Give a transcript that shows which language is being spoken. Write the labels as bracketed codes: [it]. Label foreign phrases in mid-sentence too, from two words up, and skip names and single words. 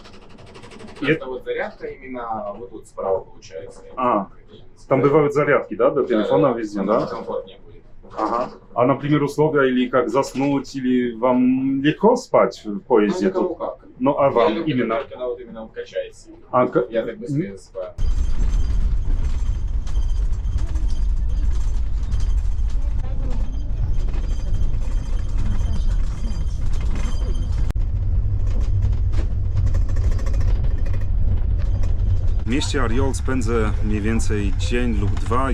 [ru] Потому что вот зарядка именно вот тут справа получается. Там бывают зарядки, да, до телефона Да, везде, намного да? комфортнее будет. Ага. А, например, условия или как заснуть, или вам легко спать в Ну, поезде? никому как. Ну, а Я вам люблю, именно? когда вот именно он качает сильно. А, Я так быстрее засыпаю. [pl] W mieście Ariol spędzę mniej więcej dzień lub dwa.